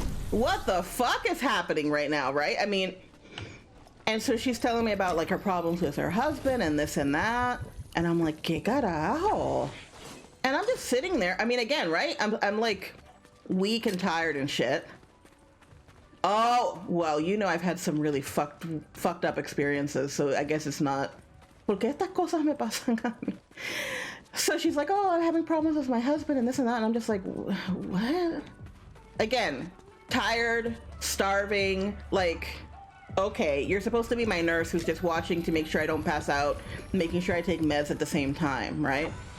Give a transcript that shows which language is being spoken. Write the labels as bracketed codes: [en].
[en] What the fuck is happening right now, right? I mean, and so she's telling me about like her problems with her husband and this and that. And I'm like, [es] ¿Qué carajo? [en] And I'm just sitting there. I mean, again, right? I'm like weak and tired and shit. Oh, well, you know, I've had some really fucked up experiences. So I guess it's not. [es] ¿Por qué estas cosas me pasan a mí? [en] So she's like, oh, I'm having problems with my husband and this and that. And I'm just like, what? Again, tired, starving, like, okay, you're supposed to be my nurse who's just watching to make sure I don't pass out, making sure I take meds at the same time, right?